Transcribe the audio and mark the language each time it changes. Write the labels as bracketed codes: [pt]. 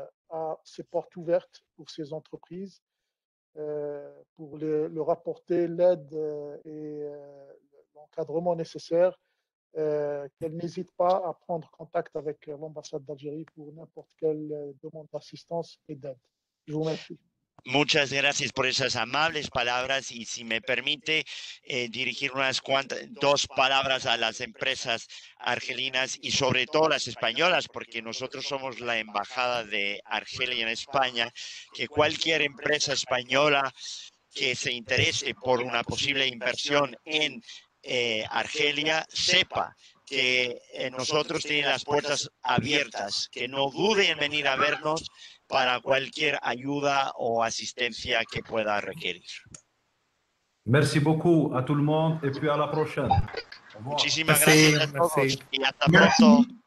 [fr] a ses portes ouvertes pour ces entreprises, pour leur apporter l'aide et l'encadrement nécessaire, qu'elles n'hésitent pas à prendre contact avec l'ambassade d'Algérie pour n'importe quelle demande d'assistance et d'aide. Je vous remercie. [es] Muchas gracias por esas amables palabras y si me permite dirigir dos palabras a las empresas argelinas y sobre todo las españolas, porque nosotros somos la embajada de Argelia en España, que cualquier empresa española que se interese por una posible inversión en Argelia sepa que nosotros tenemos las puertas abiertas, que no duden en venir a vernos para cualquier ayuda o asistencia que pueda requerir. [fr] Merci beaucoup à tout le monde et puis à la prochaine. [es] Muchísimas gracias a todos y hasta pronto.